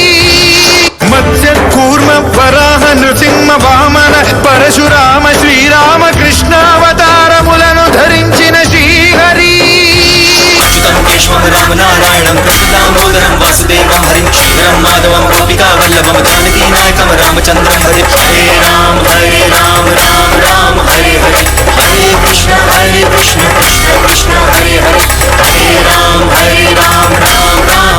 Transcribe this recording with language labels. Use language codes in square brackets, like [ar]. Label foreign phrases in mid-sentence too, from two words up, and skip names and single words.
[te] మత్స్య కూర్మ వరాహ నృసింహ వామన పరశురామ శ్రీరామ కృష్ణావతారములను ధరించిన శ్రీహరి [sa] రామనారాయణం దామోదరం వాసుదేవం హరిం శ్రీరం మాధవం గోపికా వల్లభం జానకీ నాయకం రామచంద్రం హరి హరే రామ రామ రామ హరే హరే హరే కృష్ణ కృష్ణ కృష్ణ హరే హరే హరే రామ రామ రామ